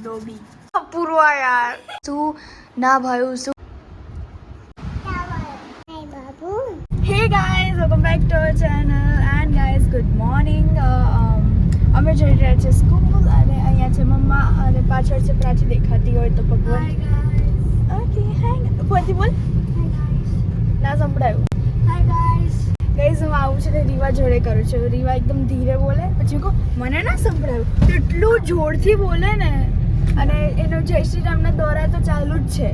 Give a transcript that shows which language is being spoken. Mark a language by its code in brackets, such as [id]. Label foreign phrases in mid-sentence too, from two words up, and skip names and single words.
[hi] नहीं पूर्वा यार तू ना भाई सु [en] Hey guys, welcome back to our channel and guys good morning. [gu] અમે જઈ રહ્યા છીએ સ્કૂલ અને અહીંયા છે મમ્મા અને પાછળ છે પ્રાચી દેખાતી હોય તો ભગવાન. [en] Okay hi [gu] ફોરથી બોલ. ના સંભળાયું. [en] Hi guys. [gu] ગાઈસ હું આવું છે ને રીવા જોડે કરું છું. રીવા એકદમ ધીરે બોલે પછી કહો મને ના સંભળાયું એટલું જોરથી બોલે ને અને એનો જય શ્રી રામના દોરા તો ચાલુ જ છે.